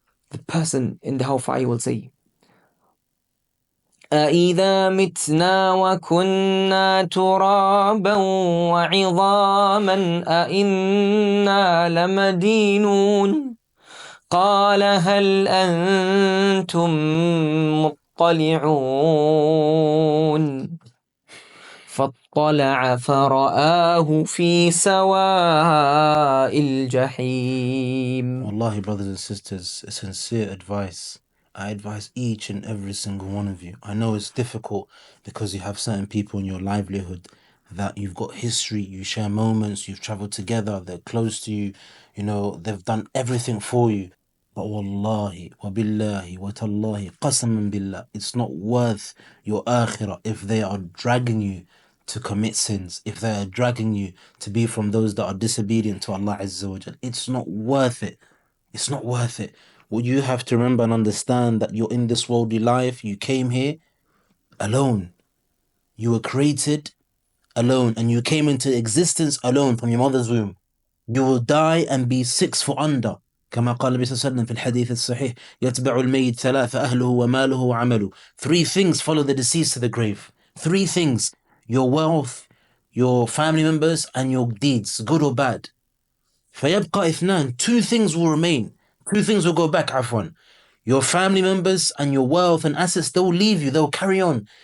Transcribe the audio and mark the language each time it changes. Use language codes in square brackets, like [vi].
[en] The person in the hellfire will say, [ar] أَإِذَا مِتْنَا وَكُنَّا تُرَابًا وَعِظَامًا أَإِنَّا لَمَدِينُونَ قال هل أنتم مطلعون فاطلع فرآه في سواء الجحيم. [en] Wallahi, brothers and sisters, a sincere advice. I advise each and every single one of you. I know it's difficult because you have certain people in your livelihood that you've got history, you share moments, you've traveled together, they're close to you, you know, they've done everything for you. But wallahi, [ar] wa billahi, wa tallahi, qasaman billah, [en] it's not worth your akhirah if they are dragging you to commit sins, if they are dragging you to be from those that are disobedient to Allah Azza wa Jal. It's not worth it. It's not worth it. What you have to remember and understand that you're in this worldly life, you came here alone. You were created alone and you came into existence alone from your mother's womb. You will die and be 6 foot under. [ar] كما قال النبي صلى الله عليه وسلم في الحديث الصحيح يتبع الميت ثلاثة أهله وماله وعمله. [en] 3 things follow the deceased to the grave. 3 things: your wealth, your family members, and your deeds, good or bad. [ar] فيبقى اثنان. [en] 2 things will remain. 2 things will go back, [ar] عفوا. [en] Your family members and your wealth and assets, they'll leave you, they'll carry on.